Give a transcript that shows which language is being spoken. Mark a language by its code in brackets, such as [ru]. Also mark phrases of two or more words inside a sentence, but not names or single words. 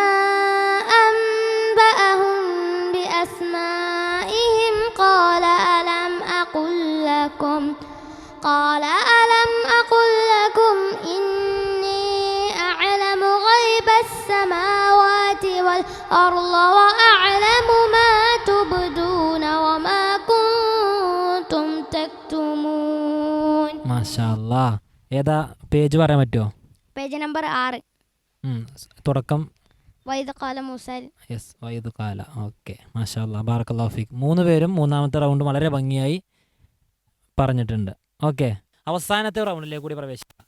[ar] أنبأهم بأسمائهم قال ألم أقل لكم إني أعلم غيب السماوات والأرض وأعلم ما تبدون وما كنتم تكتمون. ما شاء الله. [ml] ഏതാ പേജ് പറയാൻ പറ്റുമോ? പേജ് നമ്പർ 6. തുടക്കം [ar] وإذ قال موسى. യെസ്, وإذ قال. ഓക്കെ, ما شاء الله، بارك الله فيك. [ml] 3 പേരും മൂന്നാമത്തെ റൗണ്ട് വളരെ ഭംഗിയായി പറഞ്ഞിട്ടുണ്ട്. ഓക്കെ, അവസാനത്തെ റൗണ്ടിലേക്ക് കൂടി പ്രവേശിക്കാം.